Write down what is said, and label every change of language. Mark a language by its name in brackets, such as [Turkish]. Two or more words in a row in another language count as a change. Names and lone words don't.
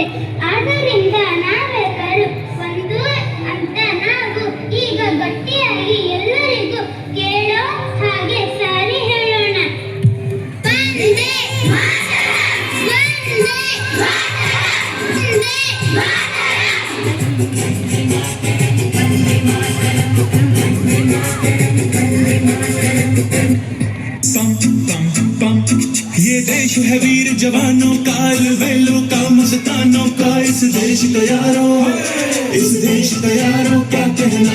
[Kannada] ಆದ್ದರಿಂದ ನಾವೆಲ್ಲರೂ ಒಂದು ಅಂತ ನಾವು ಈಗ ಗಟ್ಟಿಯಾಗಿ ಎಲ್ಲರಿಗೂ ಕೇಳೋ ಹಾಗೆ ಸಾರಿ ಹೇಳೋಣ. [Sanskrit] वंदे मातरम्, वंदे मातरम्, वंदे [Hindi] ये देश है वीर जवानों का, अलबेलों का, मस्तानों का। इस देश का यारों, इस देश का यारों क्या कहना।